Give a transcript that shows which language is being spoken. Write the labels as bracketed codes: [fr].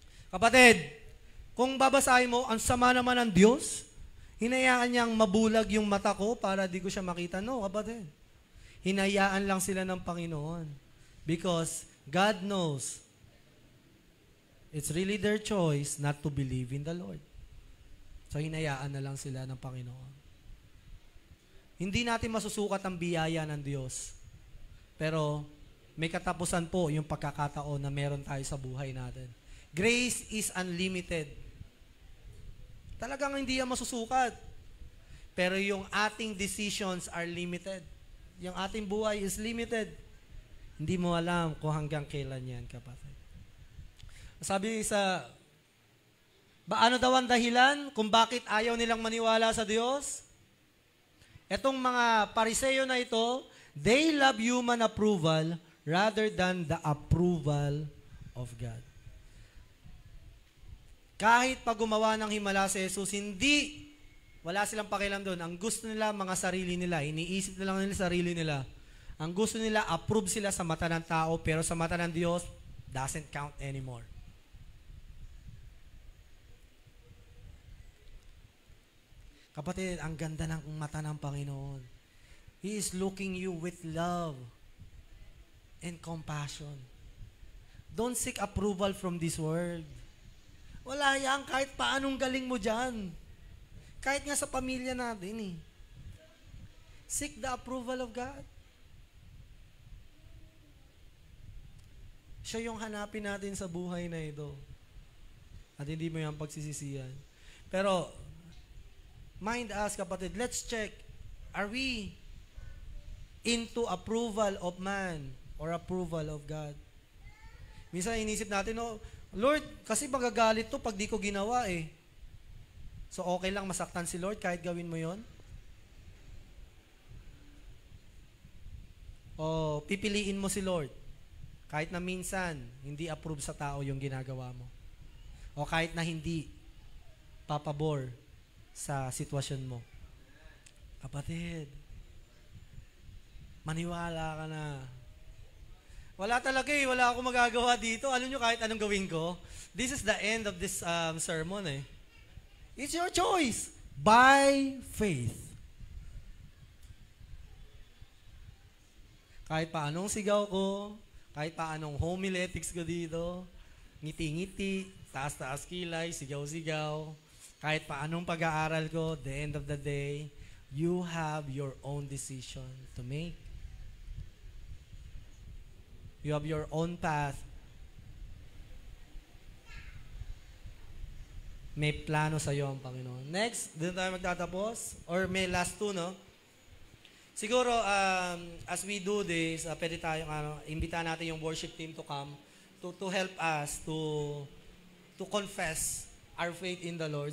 [tl] Kapatid, kung babasahin mo, ang sama naman ng Diyos, hinayaan niyang mabulag yung mata ko para di ko siya makita. No, kapatid. Hinayaan lang sila ng Panginoon. [en] Because God knows it's really their choice not to believe in the Lord. [tl] So, hinayaan na lang sila ng Panginoon. Hindi natin masusukat ang biyaya ng Diyos. Pero, may katapusan po yung pagkakataon na meron tayo sa buhay natin. [en] Grace is unlimited. [tl] Talagang hindi yan masusukat. Pero yung ating [en] decisions are limited. [tl] Yung ating buhay [en] is limited. [tl] Hindi mo alam kung hanggang kailan yan, kapatid. Sabi ano daw ang dahilan kung bakit ayaw nilang maniwala sa Diyos? Etong mga Pariseo na ito, [en] they love human approval rather than the approval of God. [tl] Kahit pag gumawa ng himala si Jesus, wala silang pakialam doon. Ang gusto nila, mga sarili nila, iniisip na lang nila sarili nila. Ang gusto nila, approve sila sa mata ng tao, pero sa mata ng Diyos, [en] doesn't count anymore. [tl] Kapatid, ang ganda ng mata ng Panginoon. [en] He is looking you with love and compassion. Don't seek approval from this world. [tl] Wala yan, kahit paanong galing mo dyan. Kahit nga sa pamilya natin eh. [en] Seek the approval of God. [tl] Siya yung hanapin natin sa buhay na ito. At hindi mo yan pagsisisihan. Pero, [en] mind us, [tl] kapatid, [en] let's check. Are we into approval of man or approval of God? [tl] Minsan inisip natin, Lord, kasi magagalit to pag di ko ginawa eh. So okay lang masaktan si Lord kahit gawin mo yon? O pipiliin mo si Lord kahit na minsan hindi approve sa tao yung ginagawa mo. O kahit na hindi papabor sa sitwasyon mo. Kapatid, maniwala ka na. Wala talaga eh. Wala akong magagawa dito. Alam nyo kahit anong gawin ko? [en] This is the end of this sermon eh. It's your choice. By faith. [tl] Kahit pa anong sigaw ko, kahit pa anong homiletics ko dito, ngiti-ngiti, taas-taas kilay, sigaw-sigaw, kahit pa anong pag-aaral ko, [en] the end of the day, you have your own decision to make. You have your own path. [tl] May plano sa iyo ang Panginoon. [en] Next, [tl] dito tayo magtatapos. Or may last two, no? Siguro, [en] as we do this, [tl] pwede tayong, imbitahan natin yung [en] worship team to come to help us to confess our faith in the Lord.